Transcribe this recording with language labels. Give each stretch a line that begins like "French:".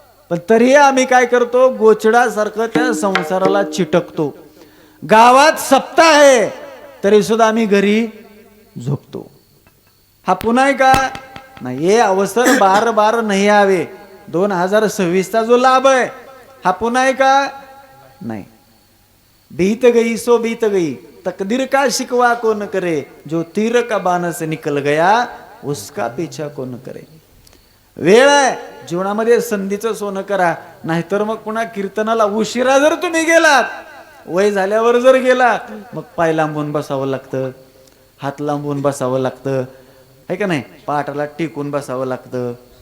Marathi: पण तरीही आम्ही काय करतो, गोचडासारखं त्या संसाराला चिटकतो. गावात सप्ताह आहे तरी सुद्धा आम्ही घरी झोपतो. हा पुन्हा का नाही,
Hindi: हे अवसर बार बार नाही आवे.
Marathi: 2026चा जो लाभ आहे हा पुन्हा का नाही.
Hindi: बीत गई सो बीत गई, तकदीर का शिकवा कौन करे, जो तीर का बाण से निकल गया उसका पीछा कौन करे.
Marathi: वेळ आहे, जीवनामध्ये संधीचं सोनं करा, नाहीतर मग पुन्हा कीर्तनाला उशिरा जर तुम्ही गेलात, वय झाल्यावर जर गेलात, मग पाय लांबून बसावं लागतं, हात लांबून बसावं लागतं, आहे का नाही, पाटाला टिकून बसावं लागतं.